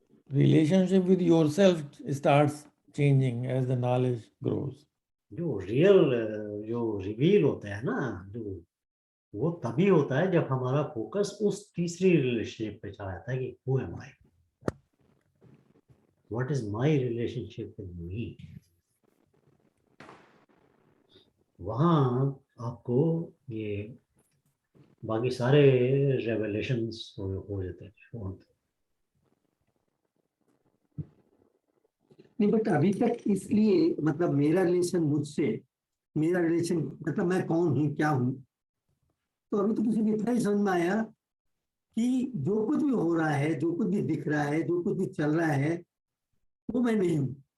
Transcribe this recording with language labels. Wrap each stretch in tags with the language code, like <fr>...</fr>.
<en>Relationship with yourself starts changing as the knowledge grows.</en> <hi>जो real जो reveal होता है ना, जो वो तभी होता है जब हमारा फोकस उस तीसरी रिलेशनशिप पे चला जाता है कि</hi> <en>who am I? What is my relationship with me?</en> <hi>वहाँ आपको ये बाकी सारे रेवलेशंस हो जाते हैं. नहीं, बट अभी तक इसलिए, मतलब मेरा रिलेशन मुझसे, मेरा रिलेशन मतलब मैं कौन हूँ, क्या हूँ, तो अभी तो मुझे इतना ही समझ में आया कि जो कुछ भी हो रहा है, जो कुछ भी दिख रहा है, जो कुछ भी चल रहा है, वो मैं नहीं हूँ.</hi>